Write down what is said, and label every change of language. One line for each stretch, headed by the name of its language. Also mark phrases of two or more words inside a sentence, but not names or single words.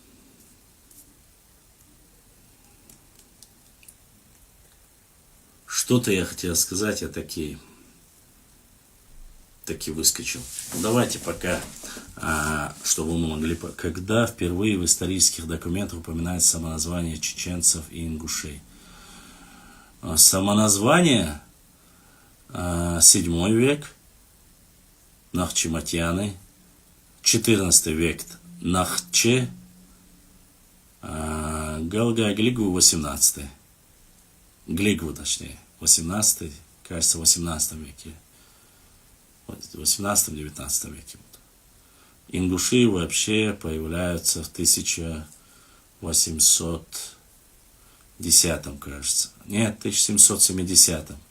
Russian: Что-то я хотел сказать, я таки выскочил. Давайте пока, чтобы мы могли... Когда впервые в исторических документах упоминается самоназвание чеченцев и ингушей? Самоназвание 7 век, Нахчиматьяны, 14 век Нахче, Галга-Глигу 18. Глигу, точнее, 18, кажется, в 18 веке. В 18-19 веке. Ингуши вообще появляются в 1810, кажется. Нет, 1770.